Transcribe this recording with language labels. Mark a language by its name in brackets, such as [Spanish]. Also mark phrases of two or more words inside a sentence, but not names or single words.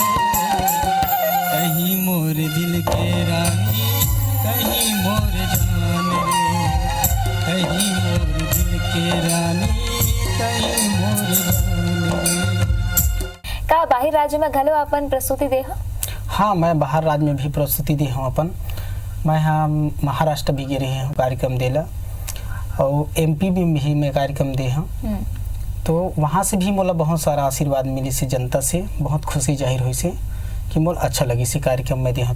[Chhattisgarhi] कहीं मोर दिल के रानी कहीं मोर जान रे। कहीं मोर दिल के रानी कहीं मोर जान रे। का बाहर राज्य में घलो अपन प्रस्तुति दे हो? हाँ, मैं बाहर राज्य में भी प्रस्तुति दी हूँ अपन। मैं यहाँ महाराष्ट्र भी गए हूँ कार्यक्रम देला और MP भी मैं कार्यक्रम दे हूँ। तो वहाँ से भी मोला बहुत सारा आशीर्वाद मिली से, जनता से बहुत खुशी जाहिर हुई से कि मोल अच्छा लगी से कार्यक्रम में दे हूँ।